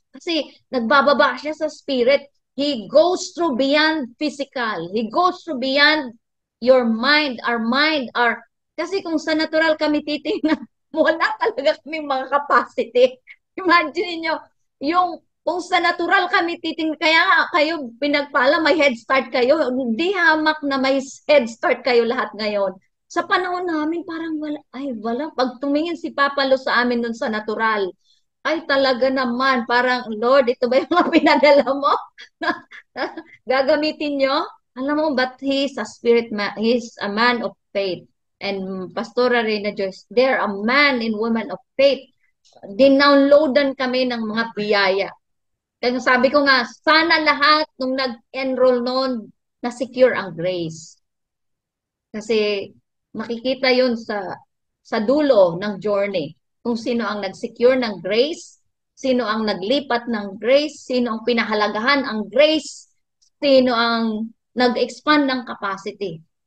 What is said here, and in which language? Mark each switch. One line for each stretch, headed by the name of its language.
Filipino: Kasi nagbababa siya sa spirit.
English: He goes through beyond physical. He goes through beyond your mind, our
Filipino: kasi kung sa natural kami titingnan, wala talaga kaming mga capacity. Imagine niyo, kung sa natural kami titingnan, kaya kayo pinagpala, may head start kayo. Hindi hamak na may head start kayo lahat ngayon. Sa panahon namin, parang wala. Pag tumingin si Papa Lo sa amin nun sa natural, ay talaga naman, parang, Lord, ito ba yung mga pinadala mo? Gagamitin nyo? Alam mo,
English: but he's a spirit man, he's a man of faith. And Pastora Reyna Joyce, they're a man and woman of faith.
Filipino: dinownloadan kami ng mga biyaya. Kaya sabi ko nga, sana lahat nung nag-enroll noon, na-secure ang grace. Kasi makikita yun sa dulo ng journey. Kung sino ang nag-secure ng grace, sino ang naglipat ng grace, sino ang pinahalagahan ang grace, sino ang nag-expand ng capacity.